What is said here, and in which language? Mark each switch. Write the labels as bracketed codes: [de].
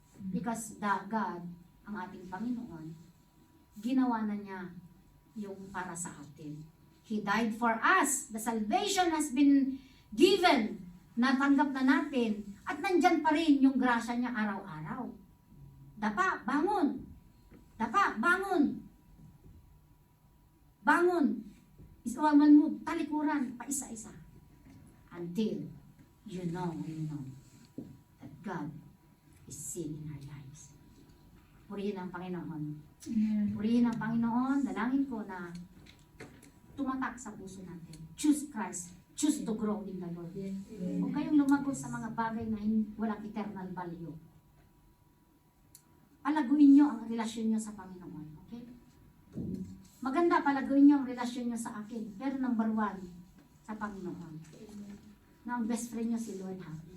[tl] Because God, ang ating Panginoon, ginawa na niya yung para sa atin. [en] He died for us. The salvation has been given. [tl] Natanggap na natin. At nandyan pa rin yung grasya niya araw-araw. Dapa, bangon. Dapa, bangon. Bangon. Isawaman mo, talikuran, pa isa-isa. [en] Until you know that God is still in our lives. [tl] Purihin ang Panginoon. Purihin ang Panginoon. Dalangin ko na tumatak sa puso natin. [en] Choose Christ. Choose to grow in the Lord. [tl] Huwag kayong lumago sa mga bagay na walang eternal value. Palaguin nyo ang relasyon nyo sa Panginoon. Okay? Maganda, palaguin nyo ang relasyon nyo sa akin. Pero number 1, sa Panginoon. Na ang best friend nyo si Lord ha.